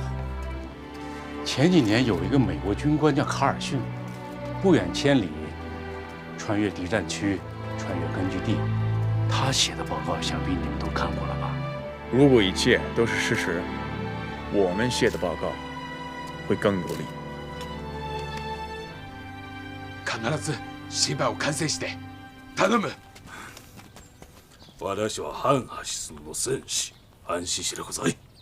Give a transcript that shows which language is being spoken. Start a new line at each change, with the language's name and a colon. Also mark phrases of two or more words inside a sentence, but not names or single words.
Chinese: 前几年有一个美国军官叫卡尔逊，不远千里穿越敌占区，穿越根据地，他写的报告想必你们都看过了吧？如果一切都是事实，我们写的报告会更有力。
Japanese: 必ず新版を完成して頼む。私はハンハシスの戦士、安心してください。